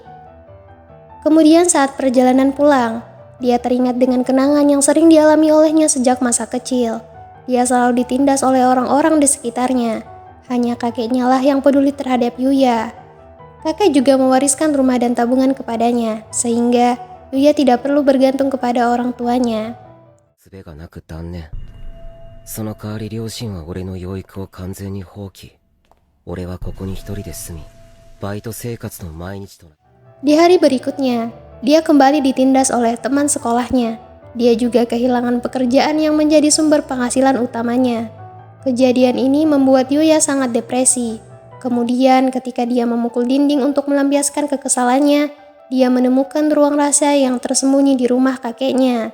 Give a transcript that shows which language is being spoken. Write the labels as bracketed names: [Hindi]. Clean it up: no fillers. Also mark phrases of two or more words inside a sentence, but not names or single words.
[Indonesian] Kemudian saat perjalanan pulang, dia teringat dengan kenangan yang sering dialami olehnya sejak masa kecil. Dia selalu ditindas oleh orang-orang di sekitarnya. Hanya kakeknya lah yang peduli terhadap Yuya. Kakek juga mewariskan rumah dan tabungan kepadanya, sehingga Yuya tidak perlu bergantung kepada orang tuanya. [Japanese] 術がなく断念。その代わり両親は俺の養育を完全に放棄。俺はここに一人で住み、バイト生活の毎日とな。 [Indonesian] Di hari berikutnya, dia kembali ditindas oleh teman sekolahnya. Dia juga kehilangan pekerjaan yang menjadi sumber penghasilan utamanya. Kejadian ini membuat Yuya sangat depresi. Kemudian ketika dia memukul dinding untuk melampiaskan kekesalannya, dia menemukan ruang rahasia yang tersembunyi di rumah kakeknya.